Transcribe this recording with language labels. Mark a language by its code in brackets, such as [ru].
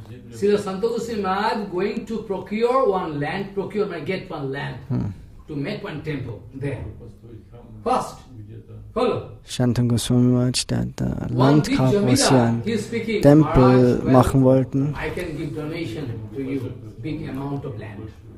[en] Srila Santa Goswami Maharaj going to procure one land, get one land, to make one temple there. First, follow. [de] Shanta Goswami Maharaj, der hat Land gehabt, wo sie einen Tempel machen wollten. [en] I can give donation to you, big amount of land.